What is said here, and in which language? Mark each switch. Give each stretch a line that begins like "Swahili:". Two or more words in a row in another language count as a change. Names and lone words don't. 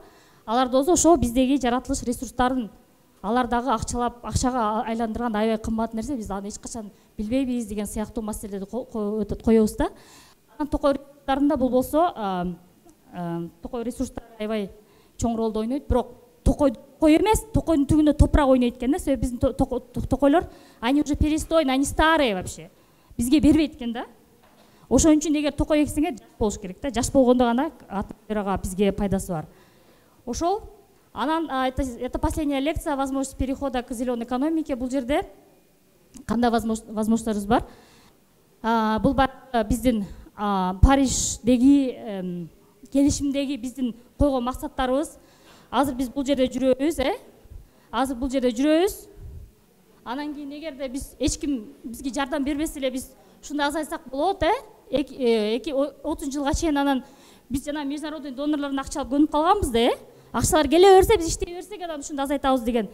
Kyrgyz: Алар болсо ошо биздеги жаратылыш ресурстарын алар дагы акчага айландырган аябай кымбат нерсе, биз аны эч качан билбейбиз деген сыяктуу маселелерди коебуз да. Анан токой ресурстарында бул болсо токой ресурстар аябай чоң ролду ойнойт, бирок токой эмес, токойдун түбүндө топурак ойнойт экен да. Себеби биздин токойлор
Russian: они уже перестойные, они старые вообще.
Kyrgyz: Бизге бербейт экен да. Ошон үчүн эгер токой эксеңер жаш болуш керек да. Жаш болгондо гана атмосферага бизге пайдасы бар. Ошол.
Russian: Анан это последняя лекция, возможность перехода к зеленой экономике.
Kyrgyz: Бул жерде кандай возможностторубуз бар? Бул биздин Париждеги келишимдеги биздин койгон максаттарыбыз. Азыр биз бул жерде жүрөбүз. Анан кийин эгерде биз эч ким бизге жардам бербесе эле биз ушундай азайтсак болот, 30 жылга чейин анан биз жана международный донорлордун акча алып көнүп калганбыз да, акчалар келе берсе, биз иштей берсек, анан ушундай азайтабыз деген.